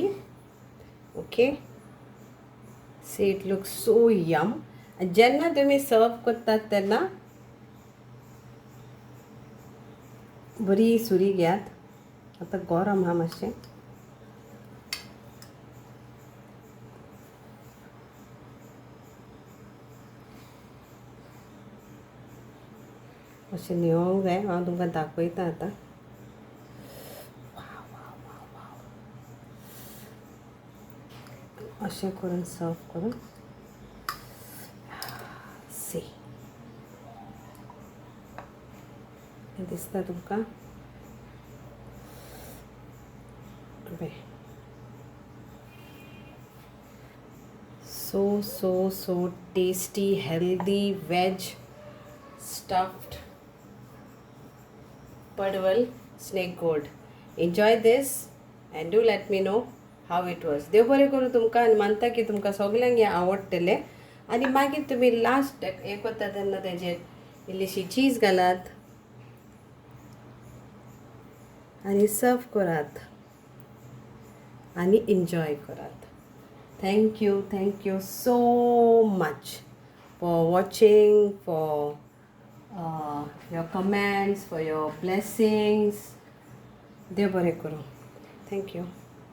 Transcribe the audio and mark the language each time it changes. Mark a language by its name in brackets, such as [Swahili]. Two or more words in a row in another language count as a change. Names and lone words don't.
[English] ओके, See, it looks so yum. [Konkani] जेन्ना तुम्ही सर्व करतात तेन्ना बरी सुरी घेयात. आता गरम हा मातशें. अशें न्हिवोंक जाय. हांव तुमकां दाखयता आतां. अशें करून सर्व करून सी दिसता तुमकां. [English] so tasty, healthy veg stuffed Padwal snake gourd. Enjoy this and do let me know how it was. [Konkani] देव बरें करूं तुमकां, आनी मानता की तुमकां सगल्यांक हें आवडटलें. आनी मागीर तुमी लास्ट हें करता तेन्ना तेजेर इल्लीशी चीज घालात आनी सर्व करात आनी एन्जॉय करात. [English] Thank you so much for watching, for your comments, for your blessings. [Konkani] देव बरें करूं. [English] Thank you.